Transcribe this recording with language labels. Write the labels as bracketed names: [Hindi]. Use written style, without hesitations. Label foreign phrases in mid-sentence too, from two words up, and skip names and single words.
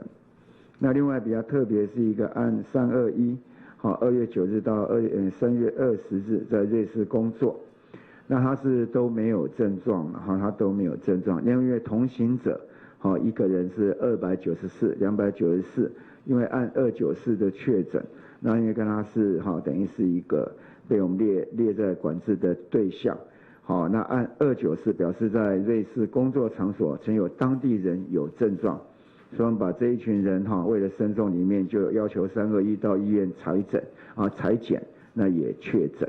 [Chinese] 那另外比較特別是一個案321，2月9日到3月20日在瑞士工作。那他是都沒有症狀，他都沒有症狀。因為同行者，一個人是294，因為按294的確診，那因為跟他是等於是一個被我們列在管制的對象， 好，那按294表示在瑞士工作场所曾有当地人有症状，所以我们把这一群人为了慎重，里面就要求321到医院采检，那也确诊。